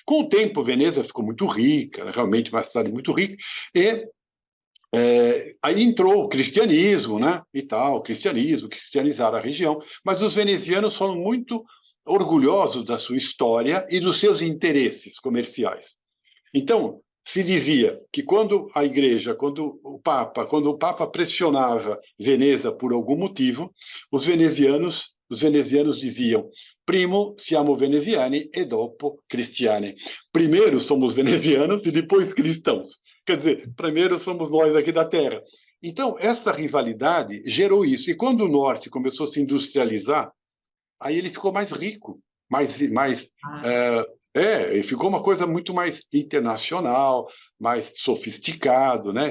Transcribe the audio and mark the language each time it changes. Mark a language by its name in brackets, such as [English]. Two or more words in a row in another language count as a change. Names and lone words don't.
[Portuguese] Com o tempo, Veneza ficou muito rica, realmente uma cidade muito rica, e Aí entrou o cristianismo, né, e tal, o cristianismo, cristianizaram a região, mas os venezianos foram muito orgulhosos da sua história e dos seus interesses comerciais. Então, se dizia que quando o Papa pressionava Veneza por algum motivo, os venezianos diziam: [Italian] primo siamo veneziani e dopo cristiani. [Portuguese] Primeiro somos venezianos e depois cristãos. Quer dizer, primeiro somos nós aqui da terra. Então, essa rivalidade gerou isso. E quando o norte começou a se industrializar, aí ele ficou mais rico, mais Ah, é, e ficou uma coisa muito mais internacional, mais sofisticado, né?